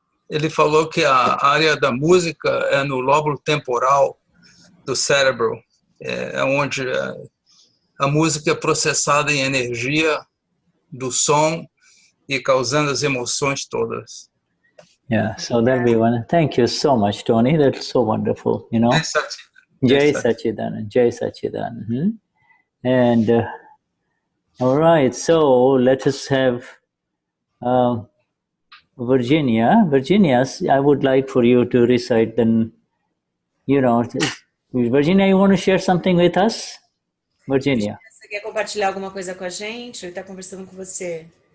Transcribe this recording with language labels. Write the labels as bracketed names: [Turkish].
[Portuguese] Ele falou que a área da música é no lóbulo temporal do cérebro, é onde a música é processada em energia do som e causando as emoções todas. [English] Yeah, so that'll be one. Thank you so much, Tony. That's so wonderful, you know. Jai Sachidanand, Jai Sachidanand. And all right, so let us have Virginia. Virginia, I would like for you to recite then, you know, Virginia, you want to share something with us? Virginia. [Portuguese] Você quer compartilhar alguma coisa com a gente? Ele está conversando com você.